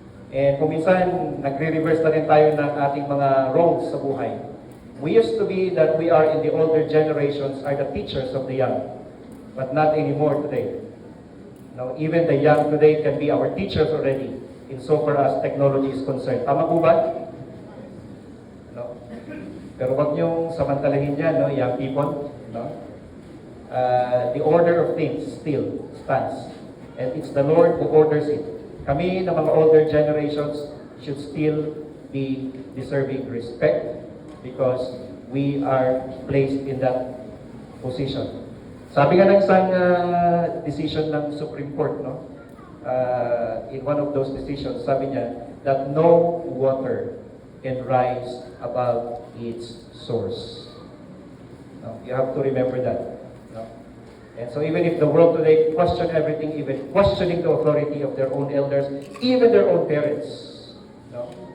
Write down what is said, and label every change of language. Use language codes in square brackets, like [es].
[tl] And kung minsan, nagre-reverse na rin tayo ng ating mga roles sa buhay. [en] We used to be that we are in the older generations are the teachers of the young, but not anymore today. Now, even the young today can be our teachers already in so far as technology is concerned. [tl] Tama po ba? No? Pero wag niyong samantalahin yan, no, [en] young people. [tl] No? [en] The order of things still stands. And it's the Lord who orders it. [tl] Kami na mga [en] older generations should still be deserving respect because we are placed in that position. [tl] Sabi nga ng isang decision ng Supreme Court, no? [en] In one of those decisions, [tl] sabi niya [en] that no water can rise above its source. No? You have to remember that. No? And so even if the world today question everything, even questioning the authority of their own elders, even their own parents, no?